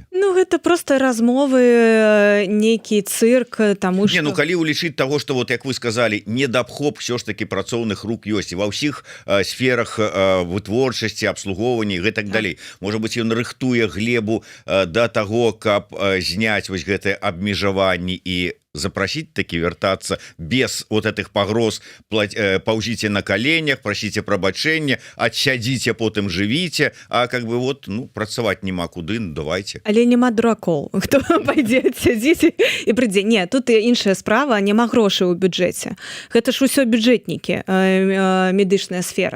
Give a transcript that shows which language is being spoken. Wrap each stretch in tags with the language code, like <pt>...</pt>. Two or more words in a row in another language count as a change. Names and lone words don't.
<be>Гэта просто размовы, нейкі цырк, таму што... калі ўлічыць таго, што вот, як вы сказалі, недабхоп ўсё ж такі працоўных рук ёсць і ва ўсіх сферах вытворчасці, абслугоўвання і гэтак далей. Можа быць, ён рыхтуе глебу да таго, каб зняць вось гэтыя абмежаванні і</be> <ru>запросить таки вертаться без вот этих погроз:</ru> <be>паўзіце на</be> <ru>коленях, просите</ru> <be>прабачэння, адсядзіце, потым жывіце,</be> <ru>а как бы вот,</ru> <be>працаваць няма куды, давайте. Але няма дуракоў, хто пойдзе адсядзіць і прыйдзе. Не, тут іншая справа, няма грошай у бюджэце. Гэта ж усё бюджэтнікі, медычная сфера.</be>